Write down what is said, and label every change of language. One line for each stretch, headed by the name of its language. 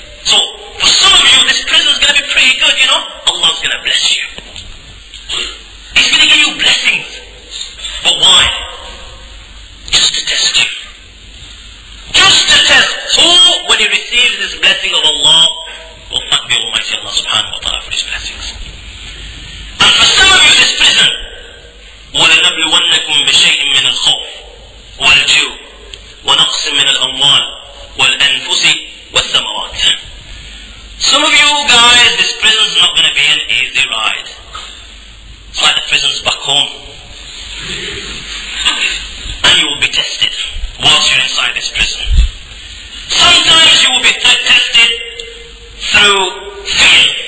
English: So, for some of you, this prison is going to be pretty good, you know. Allah's going to bless you. He's going to give you blessings. But why? Just to test you. Just to test who, when he receives this blessing of Allah, will thank the Almighty Allah subhanahu wa ta'ala for his blessings. And for some of you, this prison,
Arabic: وَلَنَبْلُوَنَّكُمْ بِشَيْءٍ مِّنَ الْخَوْفِ وَالْجُوعِ وَنَقْصٍ مِّنَ الْأَمْوَالِ وَالْأَنفُسِ وَالثَّمَرَاتِ.
English: Some of you guys, this prison is not going to be an easy ride. It's like the prisons back home. And you will be tested whilst you're inside this prison. Sometimes you will be tested through fear.